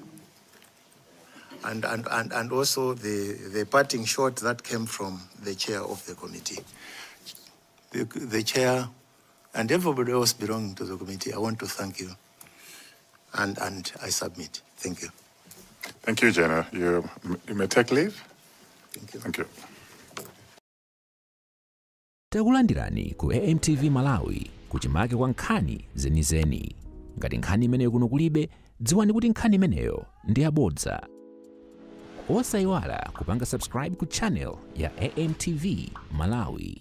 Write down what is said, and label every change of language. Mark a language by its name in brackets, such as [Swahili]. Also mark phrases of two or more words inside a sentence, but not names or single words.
[English] And also the parting shot that came from the chair of the committee. The chair and everybody else belonging to the committee, I want to thank you. And I submit. Thank you. Thank you, General. You may take leave. Thank you. Thank you. [Nyanja] takulandirani ku AMTV Malawi kuchimake kwa nkhani zenizeni. Ngati nkhani imeneyo kuno kulibe, dziwani kuti nkhani imeneyo ndi yabodza. Osayiwala kupanga subscribe ku channel ya AMTV Malawi.